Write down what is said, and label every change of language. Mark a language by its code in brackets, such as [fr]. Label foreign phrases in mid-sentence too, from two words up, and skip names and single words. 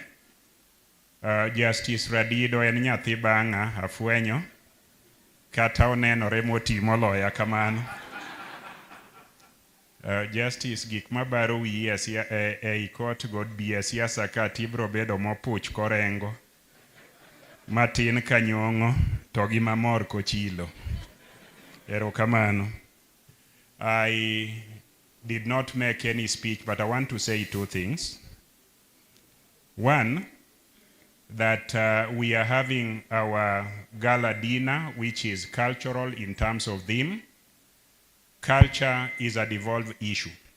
[luo] Justice Radido en nyathi bang'a afwenyo kata onenore moti moloya kamano. Justice gik mabaro wiye ei court god biye siasa ka tibro bedo mopuch korengo matin ka Nyong'o to gi mamor kochilo. Erokamano. [en] I did not make any speech, but I want to say two things. One, that we are having our Gala Dinner, which is cultural in terms of theme. Culture is a devolved issue.